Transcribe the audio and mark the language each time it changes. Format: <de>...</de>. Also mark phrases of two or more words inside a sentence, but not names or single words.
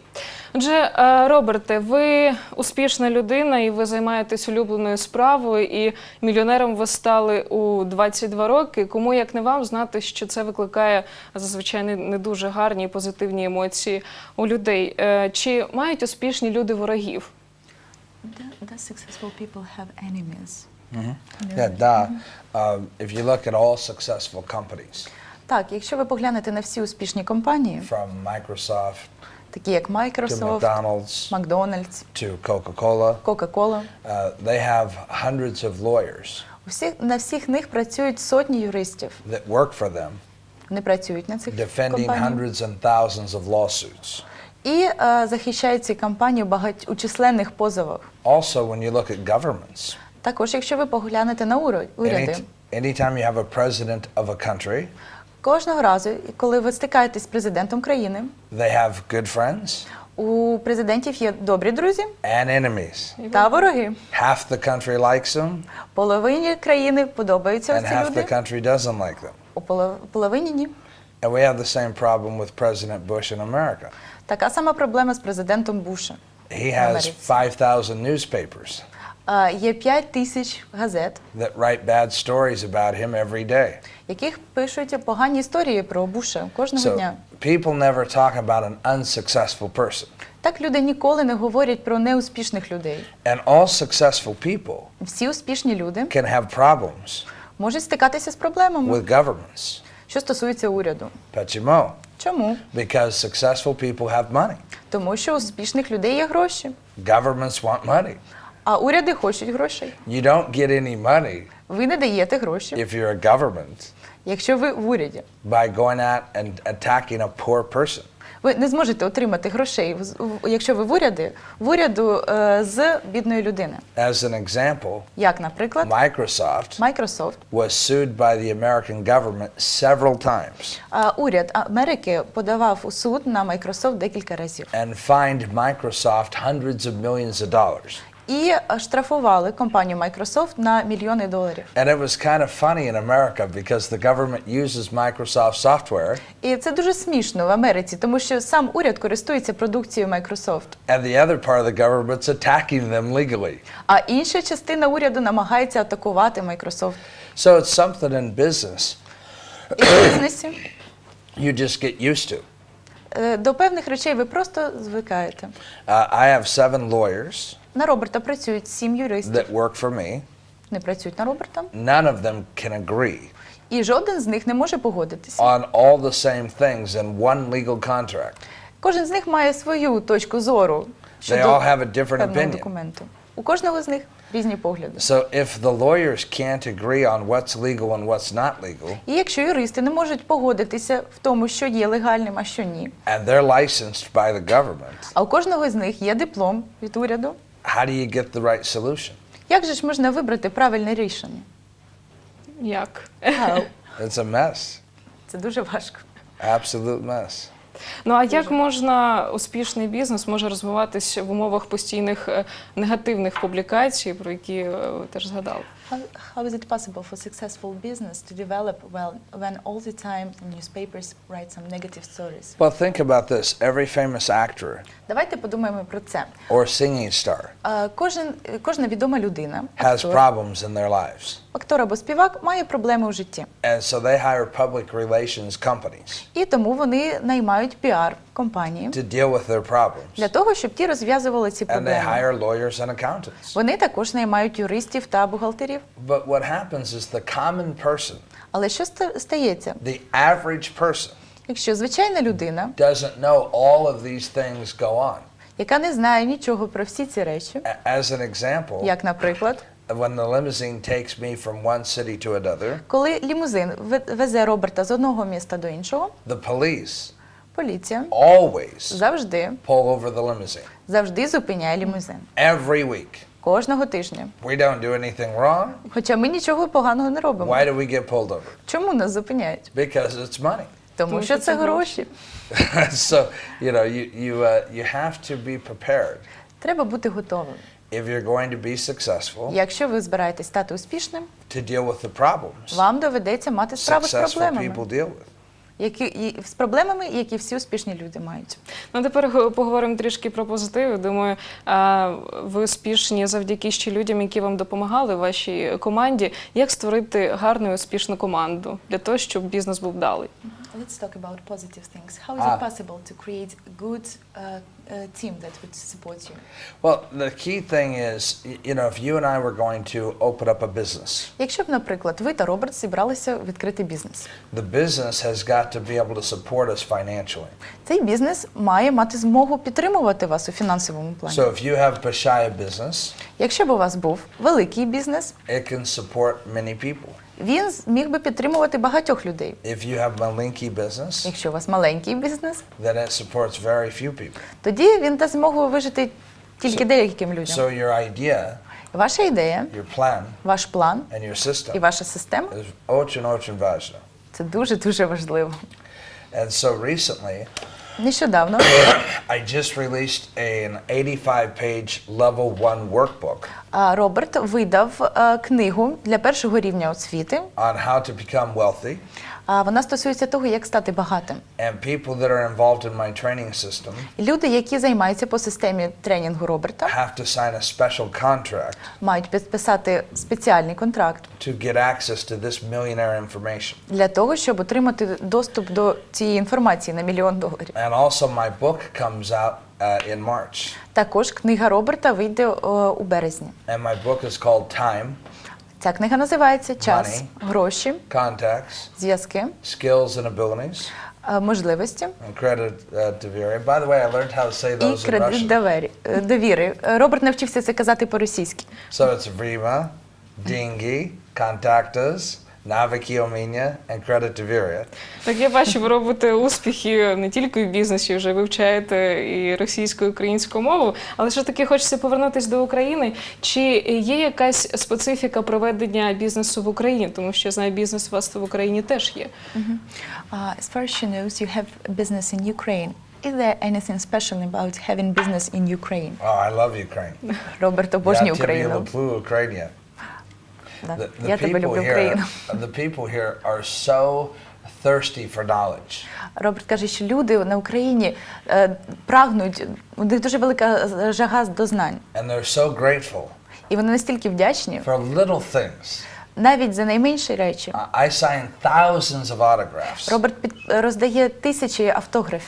<uk>Отже, Роберте, ви успішна людина і ви займаєтесь улюбленою справою, і мільйонером ви стали у 22 роки. Кому, як не вам, знати, що це викликає зазвичай не дуже гарні і позитивні емоції у людей. Чи мають успішні люди ворогів?</uk> <en>Does successful people have enemies? If you look at all successful companies,</en> <uk>Так, якщо ви поглянете на всі успішні компанії,</uk> <en>from Microsoft</en> <uk>такі як</uk> <en>to Microsoft, McDonald's</en> <uk>Макдональдс,</uk> <en>to Coca-Cola,</en> <uk>Coca-Cola,</uk> <en>they have hundreds of lawyers</en> <uk>на всіх них працюють сотні юристів.</uk> <en>that work for them,</en> <uk>Вони працюють на цих</uk> <en>defending</en> <uk>компаніях</uk> <en>hundreds and thousands of lawsuits.</en> <uk>і захищають ці компанії у численних позовах.</uk> <en>Also, when you look at governments,</en> <uk>Також, якщо ви поглянете на уряди,</uk> <en>anytime you have a president of a country,</en> <uk>кожного разу, коли ви стикаєтесь з президентом країни,</uk> <en>they have good friends</en> <uk>у президентів є добрі друзі</uk> <en>and enemies.</en> <uk>та вороги.</uk> <en>Half the country likes them,</en> <uk>Половині країни подобаються</uk> <en>and</en> <uk>ці</uk> <en>half</en> <uk>люди,</uk> <en>the country doesn't like them.</en> <uk>у половині ні.</uk> <en>And we have the same problem with President Bush in America.</en> <uk>Така сама проблема з президентом Буша.</uk> <en>He has 5,000 newspapers</en> <uk>Є 5000 газет,</uk> <en>that write bad stories about him every day.</en> <uk>яких пишуть погані історії про Буша кожного</uk> <en>So</en> <uk>дня.</uk> <en>people never talk about an unsuccessful person.</en> <uk>Так люди ніколи не говорять про неуспішних людей.</uk> <en>And all successful people</en> <uk>Всі успішні люди</uk> <en>can have problems</en> <uk>можуть стикатися з проблемами,</uk> <en>with governments.</en> <uk>що стосується уряду. Почему? Чому?</uk> <en>Because successful people have money.</en> <uk>Тому що у успішних людей є гроші,</uk> <en>Governments want money.</en> <uk>а уряди хочуть грошей.</uk> <en>You don't get any money</en> <uk>Ви не даєте гроші,</uk> <en>if you're a government</en> <uk>якщо ви в уряді.</uk> <en>by going out and attacking a poor person.</en> <uk>Ви не зможете отримати грошей, якщо ви в уряду з бідної людини.</uk> <en>As an example,</en> <uk>Як, наприклад,</uk> <en>Microsoft</en> <uk>Microsoft.</uk> <en>was sued by the American government several times</en> <uk>Уряд Америки подавав у суд на Microsoft декілька разів.</uk> <en>and fined Microsoft hundreds of millions of dollars.</en> <uk>І штрафували компанію Microsoft на мільйони доларів.</uk> <en>And it was kind of funny in America because the government uses Microsoft software</en> <uk>І це дуже смішно в Америці, тому що сам уряд користується продукцією Microsoft.</uk> <en>and the other part of the government's attacking them legally.</en> <uk>А інша частина уряду намагається атакувати Microsoft.</uk> <en>So it's something in business</en> <uk>І в бізнесі</uk> <en>you just get used to.</en> <uk>до певних речей ви просто звикаєте.</uk> <en>I have 7 lawyers</en> <uk>На Роберта працюють 7 юристів.</uk> <en>that work for me.</en> <uk>Не працюють на Роберта.</uk> <en>None of them can agree</en> <uk>І жоден з них не може погодитися.</uk> <en>on all the same things in one legal contract.</en> <uk>Кожен з них має свою точку зору</uk> <en>They</en> <uk>щодо</uk> <en>all have a different</en> <uk>певного</uk> <en>opinion.</en> <uk>документу. У кожного з них різні погляди.</uk> <en>So if the lawyers can't agree on what's legal and what's not legal,</en> <uk>І якщо юристи не можуть погодитися в тому, що є легальним, а що ні,</uk> <en>and they're licensed by the government,</en> <uk>а у кожного з них є диплом від уряду,</uk> <en>how do you get the right solution?</en> <uk>як же ж можна вибрати правильне рішення? Як?</uk> <en>It's a mess.</en> <uk>Це дуже важко.</uk> <en>Absolute mess.</en> <uk>Ну а як можна успішний бізнес може розвиватися в умовах постійних негативних публікацій, про які ви теж згадали?</uk> <en>How is it possible for successful business to develop well when all the time newspapers write some negative stories? Well, think about this. Every famous actor</en> <uk>Давайте подумаємо про це.</uk> <en>or singing star</en> <uk>Кожна відома людина,</uk> <en>has</en> <uk>актор,</uk> <en>problems in their lives.</en> <uk>актор або співак має проблеми у житті.</uk> <en>And so they hire public relations companies</en> <uk>І тому вони наймають піар-компанії</uk> <en>to deal with their problems.</en> <uk>для того, щоб ті розв'язували ці</uk> <en>And they</en> <uk>проблеми.</uk> <en>hire lawyers and accountants.</en> <uk>Вони також наймають юристів та бухгалтерів.</uk> <en>But what happens is the common person,</en> <uk>Але що стається?</uk> <en>the average person,</en> <uk>Якщо звичайна людина,</uk> <en>doesn't know all of these things go on.</en> <uk>яка не знає нічого про всі ці речі,</uk> <en>As an example,</en> <uk>як, наприклад,</uk> <en>when the limousine takes me from one city to another,</en> <uk>коли лімузин везе Роберта з одного міста до іншого,</uk> <en>the police</en> <uk>поліція</uk> <en>always</en> <uk>завжди</uk> <en>pull over the limousine.</en> <uk>зупиняє лімузин.</uk> <en>Every week.</en> <uk>Кожного тижня.</uk> <en>We don't do anything wrong.</en> <uk>Хоча ми нічого поганого не робимо.</uk> <en>Why do we get pulled over?</en> <uk>Чому нас зупиняють?</uk> <en>Because it's money.</en> <uk>Тому що це гроші.</uk> <en>So, you have to be prepared.</en> <uk>Треба бути готовим.</uk> <en>If you're going to be successful,</en> <uk>Якщо ви збираєтесь стати успішним,</uk> <en>to deal with the problems</en> <uk>вам доведеться мати справу з</uk> <en>successful</en> <uk>проблемами,</uk> <en>people deal with.</en> <uk>з проблемами, які всі успішні люди мають. Ну, тепер поговоримо трішки про позитив. Думаю, ви успішні завдяки ще людям, які вам допомагали в вашій команді. Як створити гарну і успішну команду для того, щоб бізнес був вдалий?</uk> <en>Let's talk about positive things. How is it possible to create a good team that would support you? Well, the key thing is, if you and I were going to open up a business,</en> <uk>Якщо б, наприклад, ви та Роберт зібралися відкрити бізнес,</uk> <en>the business has got to be able to support us financially.</en> <uk>цей бізнес має мати змогу підтримувати вас у фінансовому плані.</uk> <en>So if you have Pashaya business,</en> <uk>Якщо б у вас був великий бізнес,</uk> <en>it can support many people.</en> <uk>він міг би підтримувати багатьох людей.</uk> <en>If you have Malinki business,</en> <uk>Якщо у вас маленький бізнес,</uk> <en>then it supports very few people.</en> <uk>тоді він дасть змогу вижити тільки деяким людям.</uk> <en>So your idea,</en> <uk>Ваша ідея,</uk> <en>your plan,</en> <uk>ваш план</uk> <en>and your</en> <uk>і</uk> <en>system</en> <uk>ваша система</uk> <ru>is очень важно. –</ru> <uk>це дуже-дуже важливо.</uk> <en>And so recently,</en> <uk>Нещодавно</uk> <en>I just released an 85-page level 1 workbook</en> <uk>Роберт видав книгу для першого рівня освіти.</uk> <en>on how to become wealthy.</en> <uk>Вона стосується того, як стати багатим.</uk> <en>And people that are involved in my training system</en> <uk>Люди, які займаються по системі тренінгу Роберта,</uk> <en>have to sign a special contract</en> <uk>мають підписати спеціальний контракт</uk> <en>to get access to this millionaire information.</en> <uk>для того, щоб отримати доступ до цієї інформації на $1 мільйон.</uk> <en>And also my book comes out in March.</en> <uk>Також книга Роберта вийде у березні.</uk> <en>And my book is called Time,</en> <uk>Ця книга називається «Час,</uk> <en>Money.</en> <uk>гроші,</uk> <en>Contacts,</en> <uk>зв'язки,</uk> <en>Skills and Abilities,</en> <uk>можливості</uk> <ru>and кредит доверия.</ru> <en>By the way, I learned how to say</en> <uk>і</uk> <en>those in</en> <uk>кредит</uk> <en>Russian.</en> <uk>довіри. Роберт навчився це казати по-російськи.</uk> <en>So it's</en> <ru>время, деньги, контакты,</ru> <uk>Навики уміння</uk> <ru>and кредит доверия.</ru> <uk>Так, я бачу, ви робите успіхи не тільки в бізнесі, вже вивчаєте і російську, і українську мову, але ж таки хочеться повернутися до України. Чи є якась специфіка проведення бізнесу в Україні? Тому що, я знаю, бізнес у вас в Україні теж є.</uk> <en>As far as she knows, you have business in Ukraine. Is there anything special about having business in Ukraine? Oh, I love Ukraine.</en> <uk>Роберт обожнює Я тебе Україну. люблю Україну. Да. Я тебе люблю Україну.</uk> <en>The people here are so thirsty for knowledge.</en> <uk>Роберт каже, що люди на Україні прагнуть, у них дуже велика жага до знань.</uk> <en>And they're so grateful</en> <uk>І вони настільки вдячні,</uk> <en>for little things.</en> <uk>навіть за найменші речі.</uk> <en>I sign thousands of autographs.</en> <uk>Роберт роздає тисячі автографів.</uk>